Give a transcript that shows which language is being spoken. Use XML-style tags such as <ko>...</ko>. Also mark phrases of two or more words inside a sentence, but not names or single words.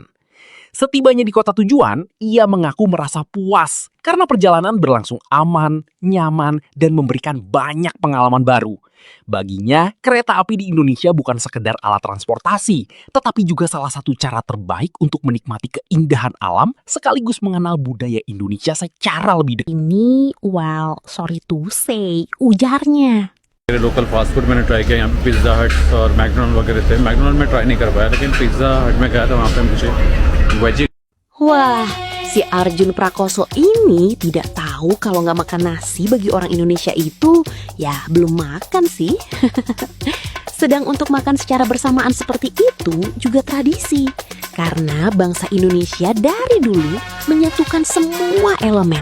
<id>Setibanya di kota tujuan, ia mengaku merasa puas karena perjalanan berlangsung aman, nyaman, dan memberikan banyak pengalaman baru. Baginya, kereta api di Indonesia bukan sekedar alat transportasi, tetapi juga salah satu cara terbaik untuk menikmati keindahan alam sekaligus mengenal budaya Indonesia secara lebih dekat.</id> <en>well, sorry to say,</en> <id>ujarnya.</id> <en>local fast food</en> <hi>मैंने ट्राई किया, यहाँ पे पिज़्ज़ा हट और मैकडोनल्ड वगैरह थे। मैकडोनल्ड में ट्राई नहीं कर पाया, लेकिन पिज़्ज़ा हट में गया था, वहाँ पे मुझे वेजी।</hi> <id>Wah, si Arjun Prakoso ini tidak tahu kalau nggak makan nasi bagi orang Indonesia itu, ya belum makan sih. Sedang untuk makan secara bersamaan seperti itu juga tradisi. Karena bangsa Indonesia dari dulu menyatukan semua elemen.</id>